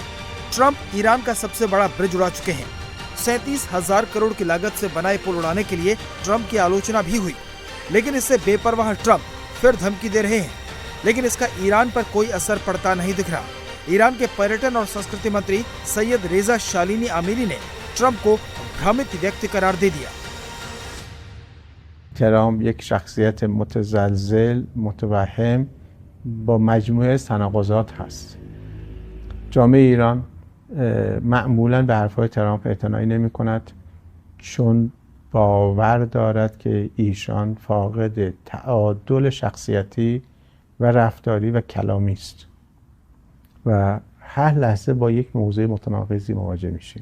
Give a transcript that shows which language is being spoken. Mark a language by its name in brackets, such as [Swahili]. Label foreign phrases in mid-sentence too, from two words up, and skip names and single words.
[Hindi] ट्रंप ईरान का सबसे बड़ा ब्रिज उड़ा चुके हैं। 37,000 करोड़ की लागत से बनाए पुल उड़ाने के लिए ट्रंप की आलोचना भी हुई, लेकिन इससे बेपरवाह ट्रंप फिर धमकी दे रहे हैं। लेकिन इसका ईरान पर कोई असर पड़ता नहीं दिख रहा। ईरान के पर्यटन और संस्कृति मंत्री सैयद रेजा शालिनी आमिरी ने ट्रंप को भ्रमित व्यक्ति करार दे दिया। [Persian] ترامپ یک شخصیت متزلزل، متوهم با مجموعه تناقضات هست. جامعه ایران معمولاً به حرفهای ترامپ اعتنایی نمی کند، چون باور دارد که ایشان فاقد تعادل شخصیتی و رفتاری و کلامی است و هر لحظه با یک موضوع متناقضی مواجه میشه.